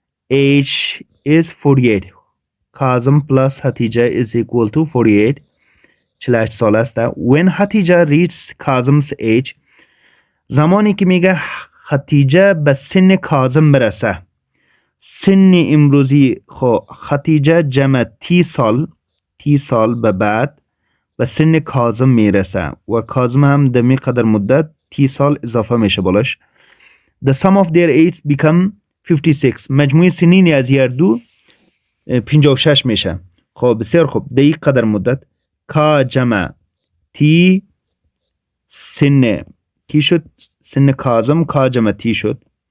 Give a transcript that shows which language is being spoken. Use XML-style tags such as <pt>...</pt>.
<en>age is 48 Kazim plus Hatija is equal to 48</en> <fa>48 سال است</fa> <en>when Hatija reaches Kazim's age</en> <fa>زمانی که میگه ختیجه به سن کاظم برسه سن امروزی خو ختیجه جمع 30 سال 30 سال به بعد به سن کاظم میرسه و کاظم هم در می قدر مدت 30 سال اضافه میشه بالاش.</fa> <en>The sum of their ages become 56.</en> <fa>مجموع سنین از هر دو 56 میشه. خب بسیار خوب. در این قدر مدت کا جمع تی سن کی شد؟ سن کاظم کا جمع تی شد.</fa>